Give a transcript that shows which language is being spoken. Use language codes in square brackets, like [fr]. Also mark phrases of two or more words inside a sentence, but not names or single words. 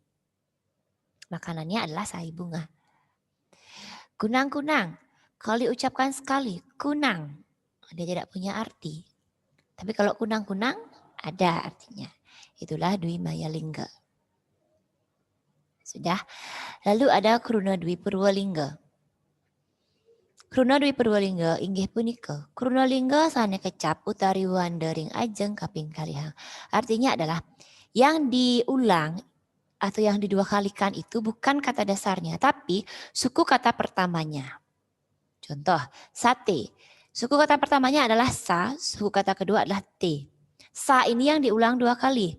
[id] Makanannya adalah sai bunga. Kunang-kunang, kalau diucapkan sekali, kunang. Dia tidak punya arti. Tapi kalau kunang-kunang, ada artinya. Itulah Dwi Maya Lingga. Sudah. Lalu ada Kruna Dwi Purwalingga. [ban] Kruna Dwi Purwalingga inggih punika kruna lingga sane kecap utari wandering ajeng kaping kalihang. [id] Artinya adalah yang diulang atau yang didua kalikan itu bukan kata dasarnya tapi suku kata pertamanya. Contoh, sate. Suku kata pertamanya adalah sa, suku kata kedua adalah te. Sa ini yang diulang 2 kali.